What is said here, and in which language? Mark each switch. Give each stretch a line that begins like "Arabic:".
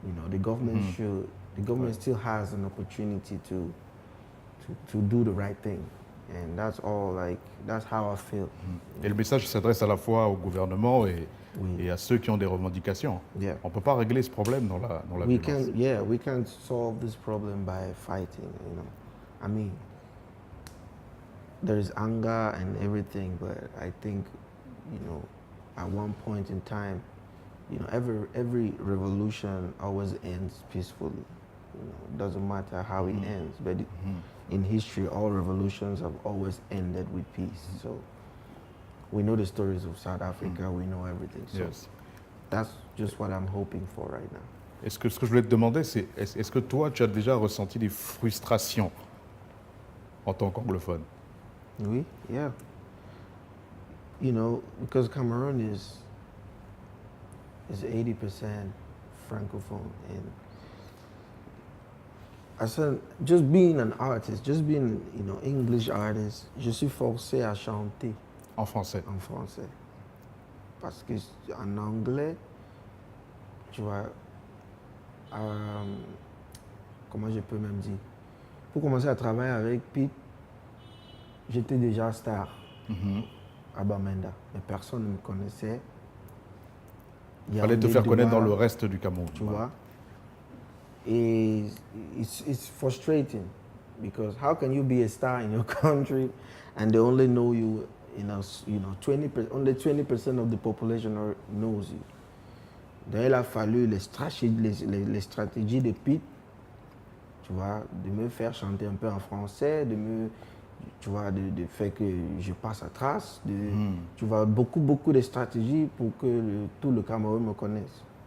English: The government still has an opportunity to do the right thing. And that's how I feel.
French: Et le message s'adresse à la fois au gouvernement et à ceux qui ont des revendications.
English: Yeah.
French: On ne peut pas régler ce problème dans la violence.
English: We can't solve this problem by fighting, I mean, there is anger and everything, but I think, at one point in time, every revolution always ends peacefully. It doesn't matter how it ends, but in history, all revolutions have always ended with peace. So we know the stories of South Africa, we know everything. So Yes. that's just what I'm hoping for right now.
French: Ce que je voulais te demander, c'est est-ce que toi, tu as déjà ressenti des frustrations en tant qu'anglophone? Oui,
English: yeah. Because Cameroon is 80% francophone, and I said, just being an artist, just being, English artist,
French: je suis forcé à chanter En français. en français. Parce que en anglais, tu vois, comment je peux même dire, pour commencer à travailler avec Pete, j'étais déjà star à Bamenda, mais personne ne me connaissait. Il fallait te faire connaître dans le reste du Cameroun. Tu vois. Et
English: it's frustrating because how can you be a star in your country and they only know you, 20% of the population knows you.
French: Donc il a fallu les stratégies de Pete, tu vois, de me faire chanter un peu en français, de faire que je passe à trace, tu vois, beaucoup de stratégies pour que tout le Cameroun me connaisse.